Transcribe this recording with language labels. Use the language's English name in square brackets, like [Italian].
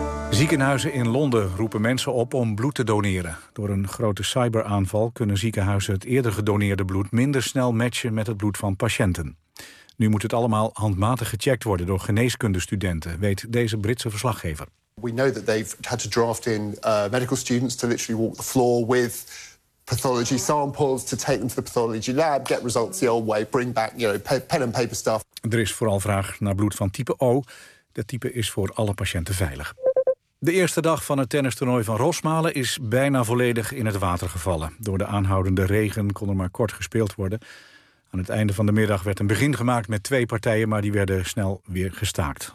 [Dutch] Ziekenhuizen in Londen roepen mensen op om bloed te doneren. Door een grote cyberaanval kunnen ziekenhuizen het eerder gedoneerde bloed minder snel matchen met het bloed van patiënten. Nu moet het allemaal handmatig gecheckt worden door geneeskundestudenten, weet deze Britse verslaggever. [English] We know that they've had to draft in medical students to literally walk the floor with pathology samples to take them to the pathology lab, get results the old way, bring back, you know, pen and paper stuff. [Dutch] Er is vooral vraag naar bloed van type O. Dat type is voor alle patiënten veilig. De eerste dag van het tennistoernooi van Rosmalen is bijna volledig in het water gevallen. Door de aanhoudende regen kon er maar kort gespeeld worden. Aan het einde van de middag werd een begin gemaakt met 2 partijen, maar die werden snel weer gestaakt.